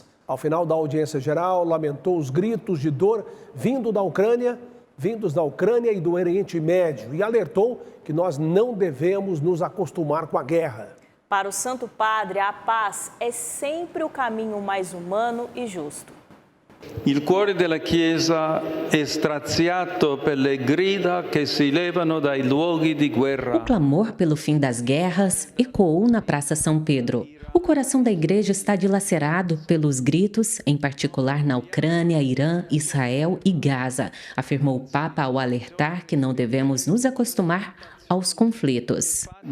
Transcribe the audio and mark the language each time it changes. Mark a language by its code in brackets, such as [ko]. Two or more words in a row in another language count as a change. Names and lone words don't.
[pt] Ao final da audiência geral, lamentou os gritos de dor vindos da Ucrânia e do Oriente Médio e alertou que nós não devemos nos acostumar com a guerra. Para o Santo Padre, a paz é sempre o caminho mais humano e justo. [it] Il cuore della Chiesa è straziato per le grida che si levano dai luoghi di guerra. [pt] O clamor pelo fim das guerras ecoou na Praça São Pedro. O coração da igreja está dilacerado pelos gritos, em particular na Ucrânia, Irã, Israel e Gaza, afirmou o Papa ao alertar que não devemos nos acostumar aos conflitos.